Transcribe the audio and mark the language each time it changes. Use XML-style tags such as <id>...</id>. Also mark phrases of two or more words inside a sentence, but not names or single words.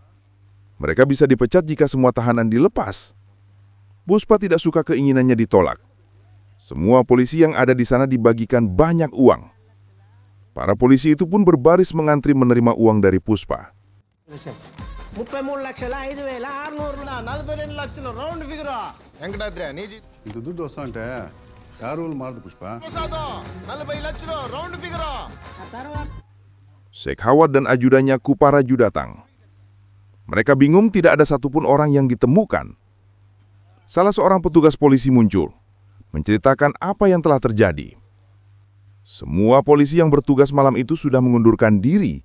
<id>Mereka bisa dipecat jika semua tahanan dilepas. Puspa tidak suka keinginannya ditolak. Semua polisi yang ada di sana dibagikan banyak uang. Para polisi itu pun berbaris mengantri menerima uang dari Puspa.</id> <te>33,5,600,000</te> <en>round figure</en> <te>వెంకటాద్రి ఇంత దుడ్డు వస్తుంటే యారు మారదు పుష్ప 40 లక్షలు</te> <en>round figure</en> <id>Shekhawat dan ajudannya Kuparaju datang. Mereka bingung tidak ada satupun orang yang ditemukan. Salah seorang petugas polisi muncul, menceritakan apa yang telah terjadi. Semua polisi yang bertugas malam itu sudah mengundurkan diri.</id>